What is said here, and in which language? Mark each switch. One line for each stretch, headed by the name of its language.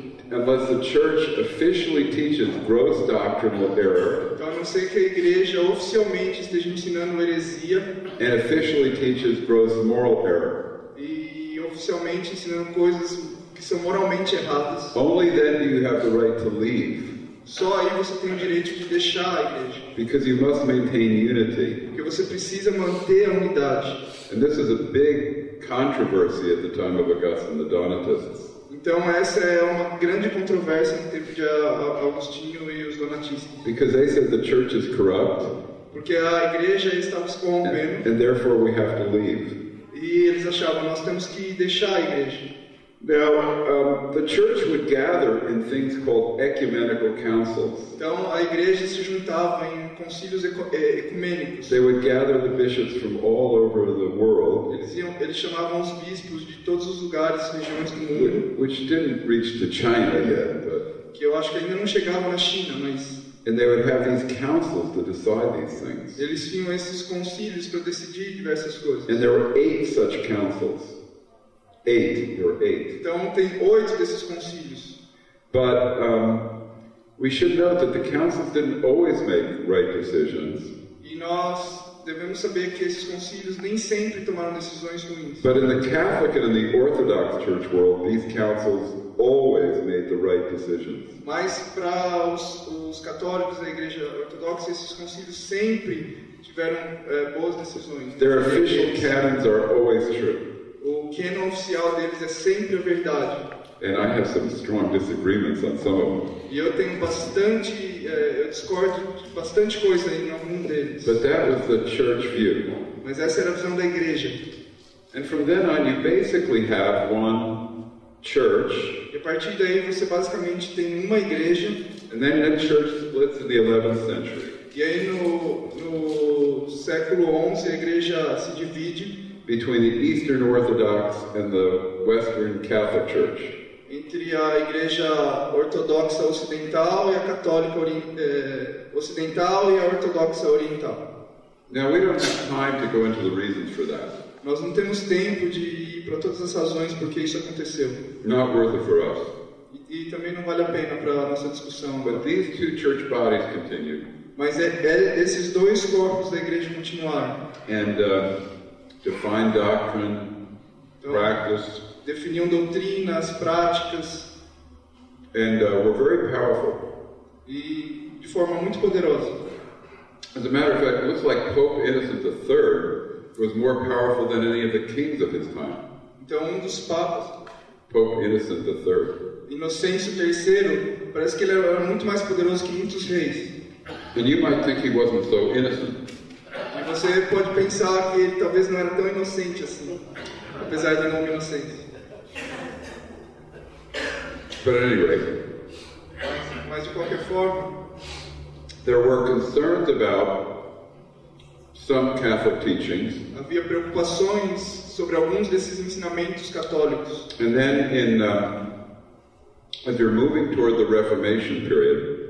English: Unless the church officially teaches gross doctrinal error,
Portuguese: Então, a não ser que a igreja oficialmente esteja ensinando heresia
English: and officially teaches gross moral error,
Portuguese: e oficialmente ensinando coisas que são moralmente erradas,
English: only then do you have the right to leave,
Portuguese: só aí você tem o direito de deixar a igreja.
English: because you must maintain unity.
Portuguese: Porque você precisa manter a unidade.
English: And this is a big controversy at the time of Augustine, the Donatists.
Portuguese: Então essa é uma grande controvérsia no tempo de Agostinho e os donatistas.
English: Because they said the church is corrupt,
Portuguese: Porque a igreja estava se corrompendo
English: and therefore we have to leave.
Portuguese: e eles achavam nós temos que deixar a igreja.
English: Now, the church would gather in things called ecumenical councils.
Portuguese: Então a igreja se juntava em concílios ecumênicos.
English: They would gather the bishops from all over the world,
Portuguese: Eles chamavam os bispos de todos os lugares, regiões do mundo,
English: which didn't reach to China yet, but,
Portuguese: que eu acho que ainda não chegavam na China, mas
English: and they would have these councils to decide these things.
Portuguese: eles tinham esses concílios para decidir diversas coisas.
English: And there were 8 such councils. 8, there were 8.
Portuguese: Então tem 8 desses concílios.
English: But we should note that the councils didn't always make right decisions.
Portuguese: E nós devemos saber que esses concílios nem sempre tomaram decisões ruins.
English: But in the Catholic and in the Orthodox Church world, these councils always made the right decisions.
Portuguese: Mas para os católicos da Igreja Ortodoxa, esses concílios sempre tiveram boas decisões.
English: Their official canons are always true.
Portuguese: O cânon oficial deles é sempre a verdade.
English: And I have some strong disagreements on some of them.
Portuguese: E eu tenho eu discordo de bastante coisa em algum deles.
English: But that was the church view.
Portuguese: Mas essa era a visão da igreja.
English: And from then on, you basically have one church.
Portuguese: E a partir daí você basicamente tem uma igreja.
English: And then that church splits in the 11th century.
Portuguese: E aí no século XI a igreja se divide
English: Between the Eastern Orthodox and the Western Catholic Church.
Portuguese: Entre a igreja ortodoxa ocidental e a católica ocidental e a ortodoxa oriental.
English: Now we don't have time to go into the reasons for that.
Portuguese: Nós não temos tempo de ir para todas as razões porque isso aconteceu.
English: Not worth it for us.
Portuguese: E também não vale a pena para a nossa discussão.
English: But these 2 church bodies continued.
Portuguese: Mas esses 2 corpos da igreja continuaram.
English: And define doctrine, practice,
Portuguese: definiam doutrinas, práticas,
English: and were very powerful.
Portuguese: E de forma muito poderosa.
English: As a matter of fact, it looks like Pope Innocent III was more powerful than any of the kings of his time.
Portuguese: Então dos papas,
English: Pope Innocent III.
Portuguese: Inocêncio III, parece que ele era muito mais poderoso que muitos reis.
English: And you might think he wasn't so innocent.
Portuguese: E você pode pensar que ele talvez não era tão inocente assim, apesar do nome inocente.
English: But at any rate,
Portuguese: mas de qualquer forma,
English: there were concerns about some Catholic teachings.
Portuguese: Havia preocupações sobre alguns desses ensinamentos católicos.
English: And then as you're moving toward the Reformation period,